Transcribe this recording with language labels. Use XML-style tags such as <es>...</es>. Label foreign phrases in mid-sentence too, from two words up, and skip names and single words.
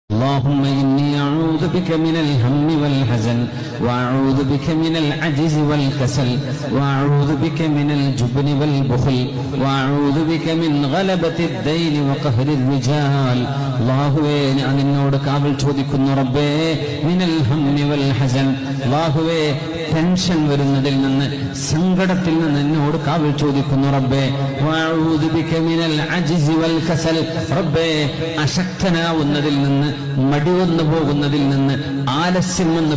<ar>اللهم إني أعوذ بك من الهم والحزن وأعوذ بك من العجز والكسل وأعوذ بك من الجبن والبخل وأعوذ بك من غلبة الدين وقهر الرجال</ar> <ml>അല്ലാഹുവേ ഞാൻ നിന്നോട് കാവൽ ചോദിക്കുന്നു റബ്ബേ</ml> <ar>من الهم والحزن</ar> <ml>അല്ലാഹുവേ ടെൻഷൻ വരുന്നതിൽ നിന്ന് സങ്കടത്തിൽ നിന്ന് എന്നോട് കാവൽ ചോദിക്കുന്നു റബ്ബേ വഅഊദു</ml> <ar>بك من العجز والكسل</ar> <ml>റബ്ബേ അശക്തനാവുന്നതിൽ നിന്ന് മടി വന്നു പോകുന്നതിൽ നിന്ന് ആലസ്യം വന്നു</ml>